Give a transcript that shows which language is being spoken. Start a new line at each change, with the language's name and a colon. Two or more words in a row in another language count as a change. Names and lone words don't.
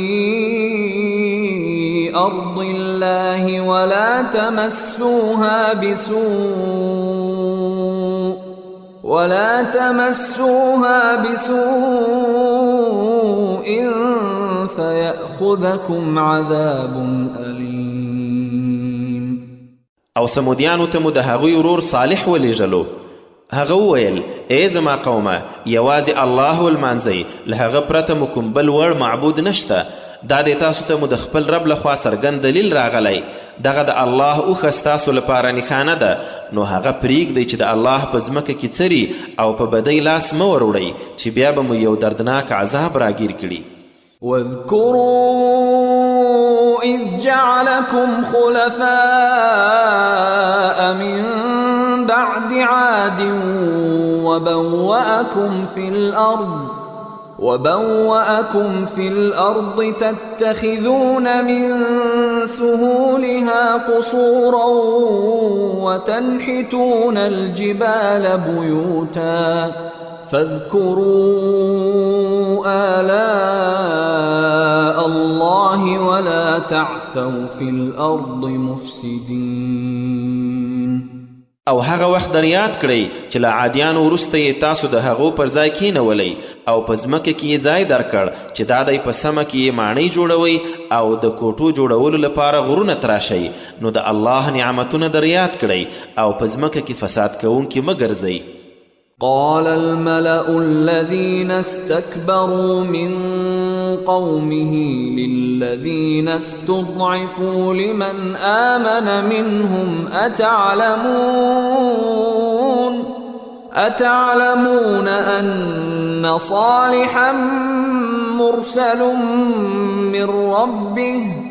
Arabic: في أرض الله ولا تمسوها بسوء فيأخذكم عذاب أليم.
Pashto: او سمودیانو ته مو د هغوی ورور صالح ولیږلو. هغه وویل ای زما قومه یوازې الله ولمانځئ، له هغه پرته مو کوم بل وړ معبود نشته. دا د تاسو ته مو د خپل رب لخوا څرګند دلیل راغلی. دغه د الله اوښه ستاسو لپاره نښانه ده، نو هغه پرېږدئ چې د الله په ځمکه کې څري او په بدۍ لاس مه وروړئ چې بیا به مو یو دردناک عذاب راګیر کړي.
Arabic: واذكروا إذ جعلكم خلفاء من بعد عاد وبوأكم في الأرض تتخذون من سهولها قصورا وتنحتون الجبال بيوتا فاذكروا آلاء الله ولا تعثوا في الأرض مفسدين.
Pashto: او هغه وخت در یاد کړئ چې له عادیانو وروسته یې تاسو د هغو پر ځای کینولی او په ځمکه کې یې ځای درکړ چې دا دی په سمه کې یې ماڼۍ جوړوئ او د کوټو جوړولو لپاره غرونه تراشئ. نو د الله نعمتونه در یاد کړئ او په ځمکه کې فساد کوونکي مه ګرځئ.
Arabic: قال الملأ الذين استكبروا من قومه للذين استضعفوا لمن آمن منهم أتعلمون أن صالحا مرسل من ربه